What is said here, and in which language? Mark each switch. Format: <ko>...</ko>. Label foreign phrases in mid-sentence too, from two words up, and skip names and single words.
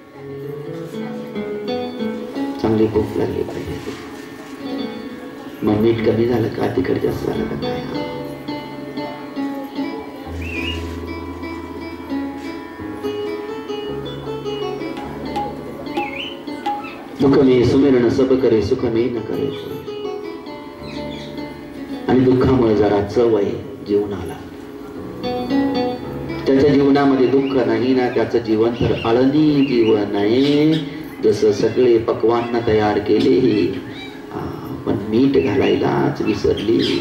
<mr>चांगली भूक लागली पाहिजे. मग मीठ कमी झालं का, तिखट जास्त झालं का काय.</mr> <hi>दुःख में सुमिरन सब करे, सुख में न करे.</hi> <mr>आणि दुःखामुळे जरा चव आहे जीवनाला. त्याच्या जीवनामध्ये दुःख नाही ना, त्याचं जीवन तर अळणी जीवन आहे. जसं सगळे पक्वांना तयार केले, पण मीठ घालायलाच विसरली.</mr>